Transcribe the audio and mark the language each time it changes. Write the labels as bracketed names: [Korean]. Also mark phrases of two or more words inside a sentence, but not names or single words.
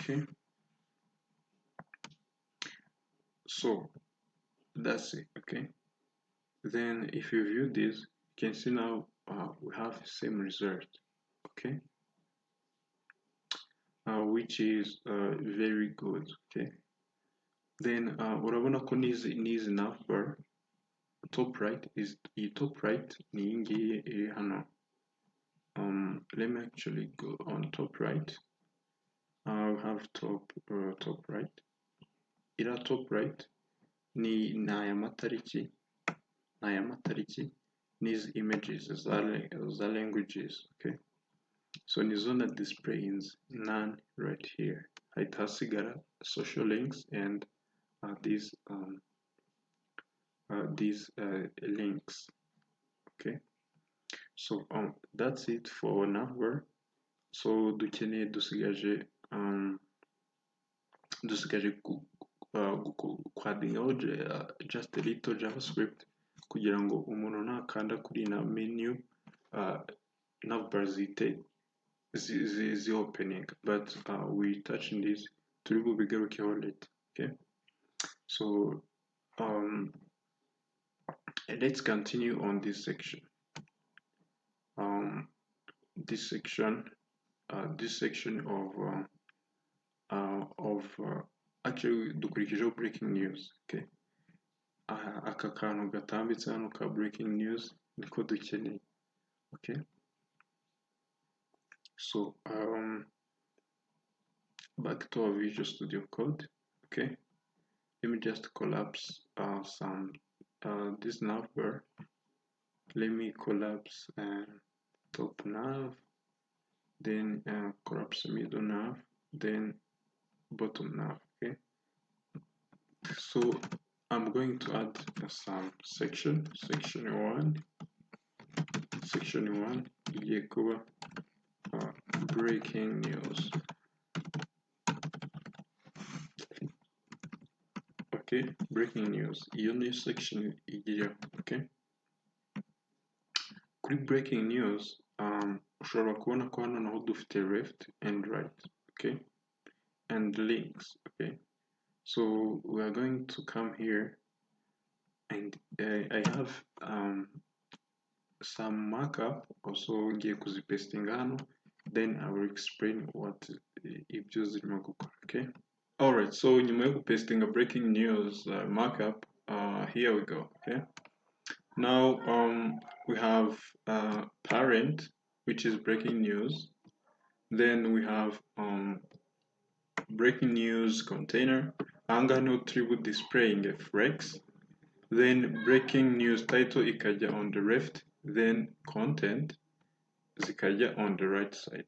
[English] Okay, so that's it. Okay, then if you view this, you can see now we have the same result. Okay, which is very good. Okay, then [Kinyarwanda] urabona ko n'izi navbar [English] top right is top right [Kinyarwanda] ni iyi ngiyi iri hano. [English] Let me actually go on top right. I have top right. [Kinyarwanda] Ira [English] top right [Kinyarwanda] ni aya matariki [English] these images [Kinyarwanda] za languages. [English] Okay, so [Kinyarwanda] nizo na [English] displays none right here. [Kinyarwanda] Hahita hasigara [English] social links and these links. Okay, so that's it for navbar. So [Kinyarwanda] dusigaje kwadingaho [English] just a little javascript [Kinyarwanda] kugira ngo umuntu nakanda kuri na [English] menu navbar zi opening, but we touch in this [Kinyarwanda] turi bubigarukeho [English] later. Okay, so let's continue on this section. This section of actually dukurikijeho breaking news. [Kinyarwanda] Okay, aka kantu gatambitse hano ka [English] breaking news [Kinyarwanda] niko dukeneye. [English] Okay, so back to our Visual Studio Code. Okay, let me just collapse some this navbar. Let me collapse top nav, then collapse middle nav, then bottom nav. Okay, so I'm going to add some section 1 [Kinyarwanda] igiye kuba [English] breaking news. Okay, breaking news, [Kinyarwanda] iyo niyo section igiyeho. Okay, kuri [English] breaking news [Kinyarwanda] ushobora kubona ko hano naho dufite [English] left and right. Okay, and links. Okay, so we are going to come here and I have some markup also [Kinyarwanda] ngiye kuzipastinga hano, [English] then I will explain what [Kinyarwanda] ibyo zirimo gukora. [English] Okay, alright, so [Kinyarwanda] nyuma yo gupastinga [English] breaking news markup, here we go. Okay, now we have parent, which is breaking news, then we have breaking news container, [Kinyarwanda] ahangaha niho turi bu [English] displaying a flex, then breaking news title ikajya on the left, then content zikajya on the right side.